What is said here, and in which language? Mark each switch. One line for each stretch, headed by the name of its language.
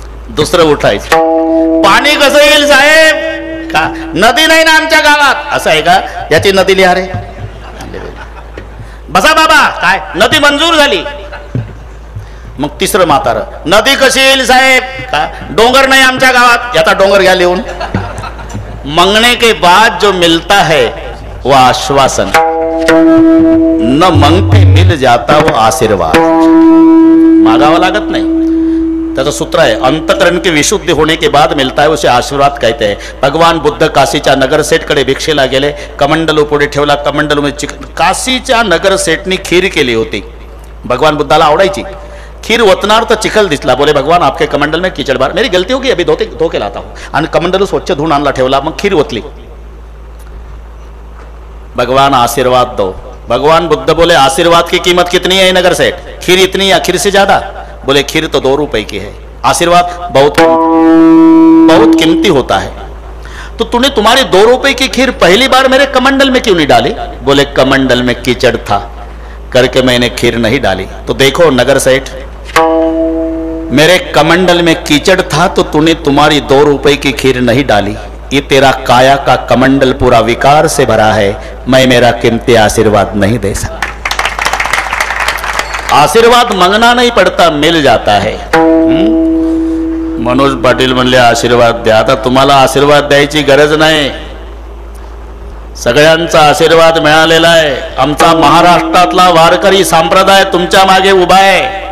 Marathi: दुसरं उठायचं, पाणी कसं येईल साहेब, का नदी नाही ना आमच्या गावात, असं आहे का, याची नदी लिहा रे, बसा बाबा, काय नदी मंजूर झाली. मग तिसरं म्हातार, नदी कशी येईल साहेब, का डोंगर नाही आमच्या गावात, याचा डोंगर घ्या लिहून.
Hindi: मांगने के बाद जो मिलता है वो आश्वासन, न मांगते मिल जाता वो आशीर्वाद.
Marathi: मागावा लागत नाही, त्याचं सूत्र आहे,
Hindi: अंतकरण की विशुद्धी होने के बाद मिलता है उसे आशीर्वाद कहते हैं.
Marathi: भगवान बुद्ध काशीच्या नगरसेठकडे भिक्षेला गेले, कमंडलू पुढे ठेवला, कमंडलू मध्ये काशीच्या नगरसेठनी खीर केली होती, भगवान बुद्धाला आवडायची. खीर ओतनार तर चिखल दिसला,
Hindi: बोले भगवान आपके कमंडल में कीचड़ बार, मेरी गलती होगी अभी धो के लाता हूं.
Marathi: आणि कमंडलू स्वच्छ धुवून आणला ठेवला, मग खीर ओतली.
Hindi: भगवान आशीर्वाद दो. भगवान बुद्ध बोले आशीर्वाद की कीमत कितनी है नगर सेठ, खीर इतनी या खीर से ज्यादा, बोले खीर तो 2 रुपए की है, आशीर्वाद बहुत कीमती होता है. तो तूने तुम्हारी 2 रुपए की खीर पहली बार मेरे कमंडल में क्यों नहीं डाली, बोले कमंडल में कीचड़ था करके मैंने खीर नहीं डाली. तो देखो नगर सेठ, मेरे कमंडल में कीचड़ था तो तूने तुम्हारी 2 रुपए की खीर नहीं डाली, ये तेरा काया का कमंडल पूरा विकार से भरा है, मैं मेरा कीमती आशीर्वाद नहीं दे सकता. आशीर्वाद मांगना नहीं पड़ता, मिल जाता है.
Marathi: मनोज पाटील म्हणले आशीर्वाद द्या. आता तुम्हाला आशीर्वाद द्यायची गरज नाही, सगळ्यांचा आशीर्वाद मिळालेला आहे. आमचा महाराष्ट्रातला वारकरी संप्रदाय तुमच्या मागे उभा आहे.